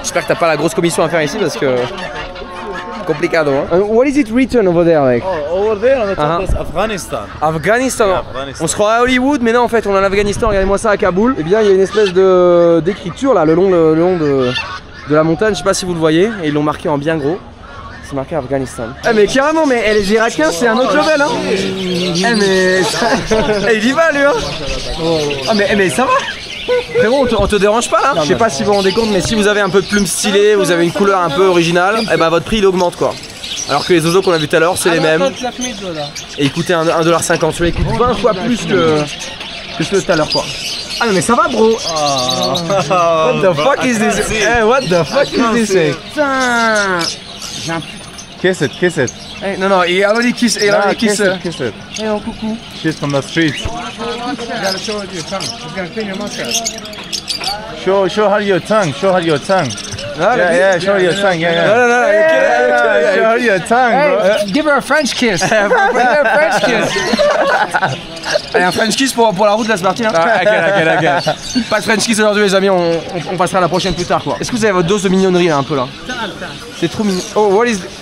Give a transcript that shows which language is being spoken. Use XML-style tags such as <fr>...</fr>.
<fr>J'espère que t'as pas la grosse commission à faire ici parce que...</fr> <es>Complicado, hein.</es> <en>What is it written over there like? Oh, over there on the top is Afghanistan. Afghanistan. Yeah, Afghanistan.</en> <fr>On se croit à Hollywood, mais non en fait on est en Afghanistan. Regardez-moi ça à Kaboul. Et bien il y a une espèce d'écriture là le long de la montagne. Je sais pas si vous le voyez. Et ils l'ont marqué en bien gros. C'est marqué Afghanistan. Eh mais carrément, mais les Irakiens c'est un autre level hein. Eh mais il y va lui hein. Ah mais ça va. Frérot, on te dérange pas là? Je sais pas si vous vous rendez compte, mais si vous avez un peu de plumes stylées, vous avez une couleur un peu originale, et bah votre prix il augmente quoi. Alors que les oiseaux qu'on a vu tout à l'heure c'est les mêmes. Et ils coûtaient 1,50$. Celui-là il coûte 20 fois plus que celui de tout à l'heure quoi. Ah non mais ça va bro.</fr> <en>What the fuck is this? Hey, what the fuck is this?</en> <fr>Putain. J'ai un</fr> <en>Kiss it.</en> <fr>Hey, non, il a</fr> <en>already kiss. Kiss it.</en> <fr>Hey, oh, coucou.</fr> <en>Kiss from the street. You gotta show it your tongue. It's gonna clean your mustache. Show her your tongue. No, yeah, show her your tongue. Yeah. No. Show her your tongue, bro. Hey, give her a French kiss. Give her a French kiss.</en> <fr>Allez, un French kiss pour la route de la Smarty. Hein. Ok. Pas de French kiss aujourd'hui, les amis. On passera à la prochaine plus tard, quoi. Est-ce que vous avez votre dose de mignonnerie là, un peu là? C'est trop mignon.</fr> <en>Oh, what is?</en>